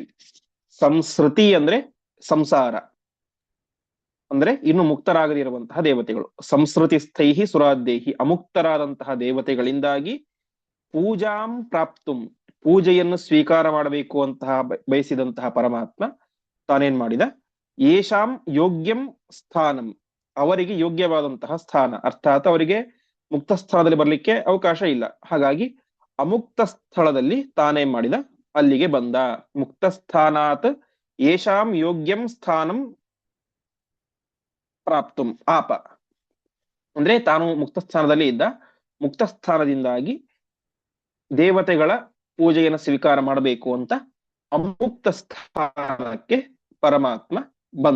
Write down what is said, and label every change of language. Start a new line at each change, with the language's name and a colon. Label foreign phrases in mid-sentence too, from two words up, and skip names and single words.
Kannada: ಸಂಸ್ಕೃತಿ ಅಂದ್ರೆ ಸಂಸಾರ, ಅಂದ್ರೆ ಇನ್ನು ಮುಕ್ತರಾಗದಿರುವಂತಹ ದೇವತೆಗಳು.
Sanskrit: ಸಂಸ್ಕೃತಿಸ್ಥೈಹಿ ಸುರಾದೇಹಿ,
Kannada: ಅಮುಕ್ತರಾದಂತಹ ದೇವತೆಗಳಿಂದಾಗಿ
Sanskrit: ಪೂಜಾಂ ಪ್ರಾಪ್ತುಂ,
Kannada: ಪೂಜೆಯನ್ನು ಸ್ವೀಕಾರ ಮಾಡಬೇಕು ಅಂತಹ ಬಯಸಿದಂತಹ ಪರಮಾತ್ಮ ತಾನೇನ್ ಮಾಡಿದ,
Sanskrit: ಯೇಷಾಂ ಯೋಗ್ಯಂ ಸ್ಥಾನಂ,
Kannada: ಅವರಿಗೆ ಯೋಗ್ಯವಾದಂತಹ ಸ್ಥಾನ, ಅರ್ಥಾತ್ ಅವರಿಗೆ ಮುಕ್ತ ಸ್ಥಳದಲ್ಲಿ ಬರ್ಲಿಕ್ಕೆ ಅವಕಾಶ ಇಲ್ಲ. ಹಾಗಾಗಿ ಅಮುಕ್ತ ಸ್ಥಳದಲ್ಲಿ ತಾನೇನ್ ಮಾಡಿದ, ಅಲ್ಲಿಗೆ ಬಂದ.
Sanskrit: ಮುಕ್ತ ಸ್ಥಾನಾತ್ ಯೇಷಾಂ ಯೋಗ್ಯಂ ಸ್ಥಾನಂ ಪ್ರಾಪ್ತುಂ ಆಪ,
Kannada: ಅಂದ್ರೆ ತಾನು ಮುಕ್ತ ಸ್ಥಾನದಲ್ಲಿ ಇದ್ದ, ಮುಕ್ತ ಸ್ಥಾನದಿಂದಾಗಿ ದೇವತೆಗಳ ಪೂಜೆಯನ್ನು ಸ್ವೀಕಾರ ಮಾಡಬೇಕು ಅಂತ ಅಮುಕ್ತ ಸ್ಥಾನಕ್ಕೆ ಪರಮಾತ್ಮ ಬಂದ.